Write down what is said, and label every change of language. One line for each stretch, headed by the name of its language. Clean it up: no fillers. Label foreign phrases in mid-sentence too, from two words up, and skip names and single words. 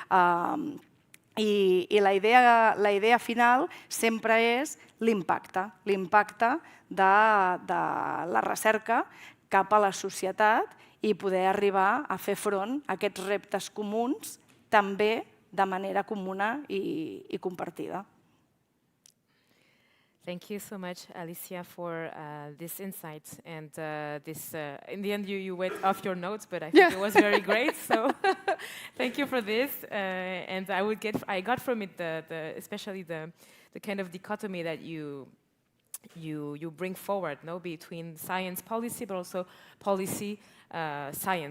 Catalan: I la idea final sempre és l'impacte de la recerca cap a la societat i poder arribar a fer front a aquests reptes comuns també de manera comuna i compartida.
English: Thank you so much, Alicia, for this insight. And in the end, you went off your notes, but I think it was very great. So thank you for this. And I got from it especially the kind of dichotomy that you bring forward, between science policy, but also policy science.